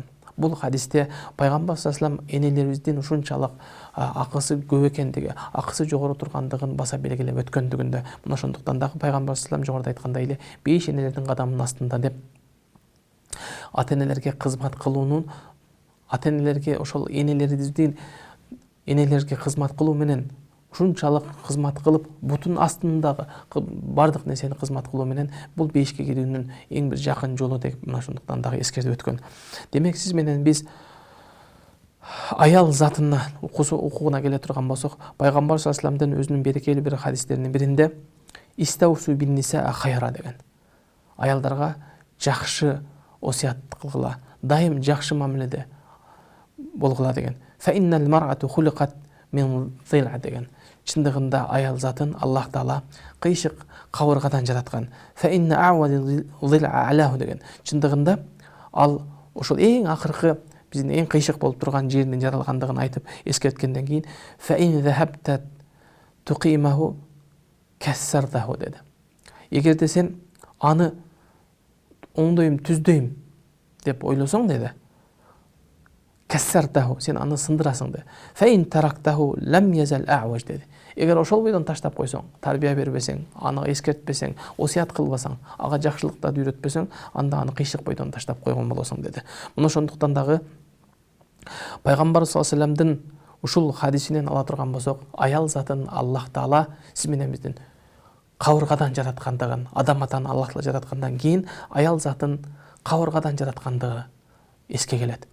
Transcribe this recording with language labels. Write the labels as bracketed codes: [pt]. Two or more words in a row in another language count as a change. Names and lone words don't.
[ky] Бул хадисте пайгамбар [ar] صلى الله عليه وسلم [ky] энелерибиздин ушунчалык акысы көп экендиги, акысы жогору тургандыгын баса белгилеп өткөндүгүндө, мына ошондуктан дагы пайгамбар [ar] صلى الله عليه وسلم [ky] жогоруда айткандай эле 5 энелердин кадамынын астында деп ата-энелерге кызмат кылуунун, ата-энелерге ошол энелерге кызмат кылуу менен ушунчалык кызмат кылып, бутун астындагы бардык нерсени кызмат кылуу менен бул бейишке кирүүнүн эң бир жакын жолу деп мына ошондуктан дагы эскертип өткөн. Демек сиз менен биз аял затына укугуна келе турган болсок, пайгамбар [ar] صلى الله عليه وسلم [ky] өзүнүн берекелүү бир хадистеринин биринде [ar] استوصوا بالنساء خيرا [ky] деген. Аялдарга жакшы осуят кылгыла, дайым жакшы мамиледе болгула деген. [ar] فإن المرأة خلقت من ضلع деген. [ky] Чындыгында аял затын Аллах Таала кыйшык кабыргадан жараткан. [ar] فإن أعوج الضلع أعلاه деген. [ky] Чындыгында ал ошол эң акыркы биздин эң кыйшык болуп турган жеринин жаралгандыгын айтып эскерткенден кийин [ar] فإن ذهبت تقيمه كسرته [ky] деди. Эгерде сен аны оңдойм, түздөйм деп ойлосоң деди, кассартаху, сен аны сындырасың деди. [ar] فإن تركته لم يزل أعوج деди. [ky] Эгер ошол бойдон таштап койсоң, тарбия бербесең, аны эскертпесең, осуят кылбасаң, ага жакшылыктарды үйрөтпесең, анда аны кыйшык бойдон таштап койгон болосуң деди. Мына ошондуктан дагы пайгамбар [ar] صلى الله عليه وسلم [ky] ушул хадисинен ала турган болсок, аял затын Аллах Таала сиз менен биздин кабыргадан жараткандыгын, адам атаны Аллах Таала жараткандан кийин аял затын кабыргадан жараткандыгы эске келет.